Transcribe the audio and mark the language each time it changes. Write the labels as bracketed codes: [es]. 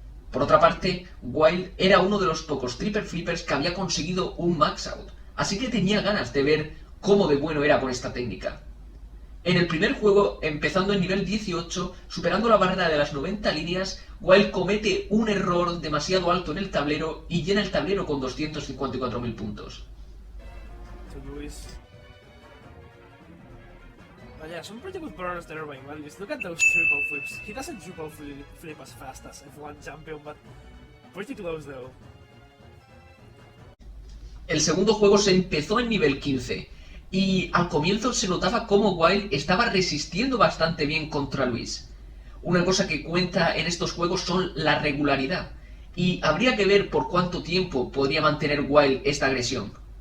[es] Por otra parte, Wild era uno de los pocos triple flippers que había conseguido un max out, así que tenía ganas de ver cómo de bueno era con esta técnica. En el primer juego, empezando en nivel 18, superando la barrera de las 90 líneas, Wild comete un error demasiado alto en el tablero y llena el tablero con 254.000 puntos. [en] But yeah, some pretty good burners there by Wild Beast. Look at those triple flips. He doesn't triple flip as fast as F1 champion, but pretty close though. [es] El segundo juego se empezó en nivel 15. Y al comienzo se notaba cómo Wild estaba resistiendo bastante bien contra Luis. Una cosa que cuenta en estos juegos son la regularidad. Y habría que ver por cuánto tiempo podría mantener Wild esta agresión.